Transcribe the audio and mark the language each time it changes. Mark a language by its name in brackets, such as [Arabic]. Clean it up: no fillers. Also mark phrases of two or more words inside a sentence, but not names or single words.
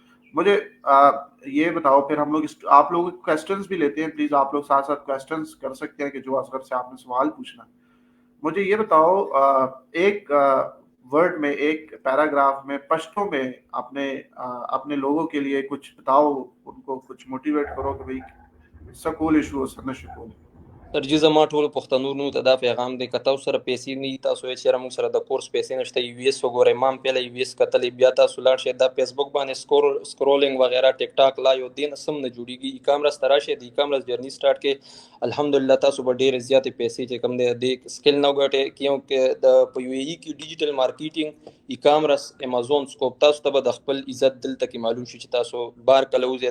[Urdu] مجھے یہ بتاؤ، پھر ہم لوگ آپ لوگ کویسچنز بھی لیتے ہیں، پلیز آپ لوگ ساتھ ساتھ کویسچنز کر سکتے ہیں کہ جو اصغر سے آپ نے سوال پوچھنا ہے. مجھے یہ بتاؤ، ایک ورڈ میں، ایک پیراگراف میں، پشتو میں اپنے اپنے لوگوں کے لیے کچھ بتاؤ، ان کو کچھ موٹیویٹ کرو کہ بھائی سکول ایشو سر شکول. [Pashto] सर जी زما ټول پښتنو ته دا پیغام دی که تاسو سره پیسې نه دي، تاسو یې چېرې موږ سره د کورس پیسې نشته، یو ایس وګورئ، ما هم پهله یو ایس کتلی، بیا تاسو لاړ شئ دا فیسبوک باندې سکرولینګ وغیرہ ټیک ټاک لا یو دین سم نه جوړیږي، [English] e-commerce [Pashto] ته راشئ، د [English] e-commerce journey start [Pashto] کې الحمدلله تاسو به ډېرې زیاتې پیسې چې کوم دی د سکل نه وګټئ، کیونکې د په یو ای کې [English] digital marketing, e-commerce, [Pashto] امازون، سکوپ، تاسو ته به د خپل عزت دلته کې معلوم شي چې تاسو بار کله وځئ.